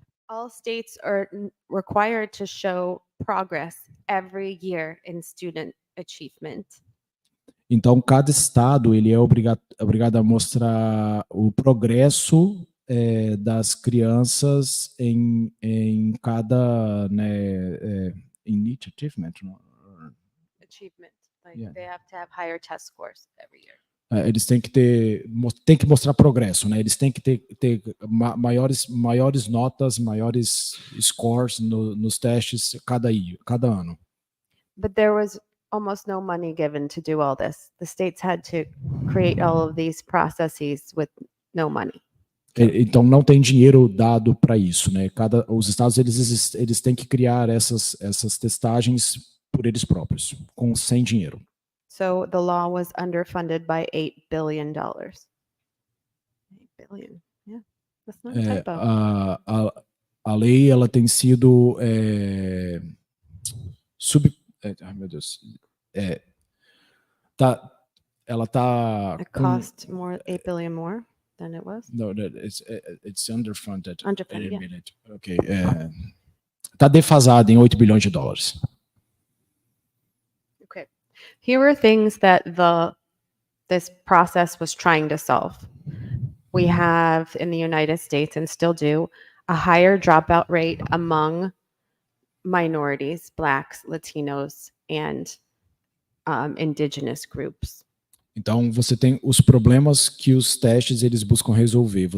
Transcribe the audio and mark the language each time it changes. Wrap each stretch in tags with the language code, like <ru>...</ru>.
<en>All states are required to show progress every year in student achievement.</en> <pt>Então, cada estado ele é obrigado a mostrar o progresso das crianças em cada, né,</pt> <en>in each achievement. Achievement, like Yeah. they have to have higher test scores every year.</en> <pt>Eles têm que mostrar progresso, né? Eles têm que ter maiores notas, maiores scores nos testes cada ano.</pt> <en>But there was almost no money given to do all this. The states had to create all of these processes with no money.</en> <pt>Então não tem dinheiro dado para isso, né? Os estados eles têm que criar essas testagens por eles próprios, sem dinheiro.</pt> <en>So the law was underfunded by $8 billion. 8 billion. Yeah, that's not a typo.</en> <pt>A lei ela tem sido ai meu Deus, ela tá</pt> <en>It cost more, 8 billion more. than it was. No, it's underfunded. Underfunded, Wait a yeah. minute. Ok.</en> <pt>Tá defasado em 8 bilhões de dólares.</pt> <en>Okay. Here were things that this process was trying to solve. We have in the United States, and still do, a higher dropout rate among minorities, Blacks, Latinos, and indigenous groups.</en> <pt>Então, você tem os problemas que os testes eles buscam resolver.</pt>